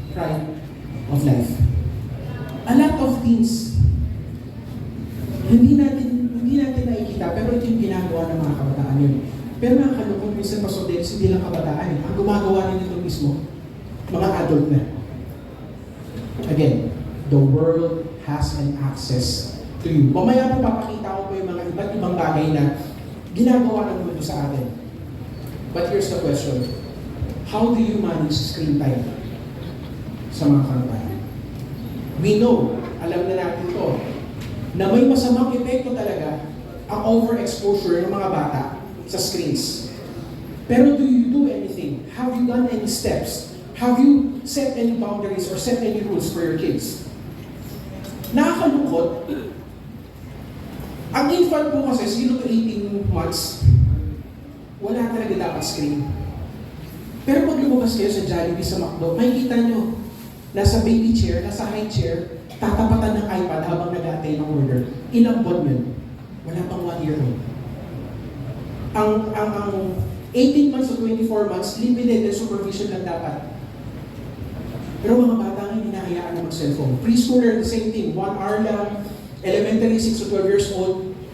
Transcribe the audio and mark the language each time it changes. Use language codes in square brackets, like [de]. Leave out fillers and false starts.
[tl] Pride of life. A lot of things, hindi natin nakikita, pero ito yung ginagawa ng mga kabataan yun. Pero nakakalungkot, minsan Pastor Dennis, hindi lang kabataan. Ang gumagawa rin ito mismo, mga adult na. [en] Again, the world has an access to you. [tl] Mamaya po papakita ko po yung mga iba't ibang bagay na ginagawa ng mundo sa atin. [en] But here's the question. How do you manage screen time [tl] sa mga kabataan? [en] We know, [tl] alam na natin to, na may masamang epekto talaga ang overexposure ng mga bata sa screens. [en] Pero do you do anything? Have you done any steps? Have you set any boundaries or set any rules for your kids? [tl] Nakakalungkot. Ang infant po kasi, 0 to 18 months, wala talaga dapat screen. Pero pag lumabas kayo sa Jollibee, sa McDo, makikita nyo, nasa baby chair, nasa high chair, tatapatan ng iPad habang nag-aantay ng order. Ilang buwan yun? Wala pang 1 year old. Ang 18 months to 24 months, [en] limited and supervision [tl] lang dapat. Pero mga bata ngayon, hinahayaan na mag-cellphone. [en] Preschooler, the same thing. 1 hour lang. Elementary, 6 to 12 years old.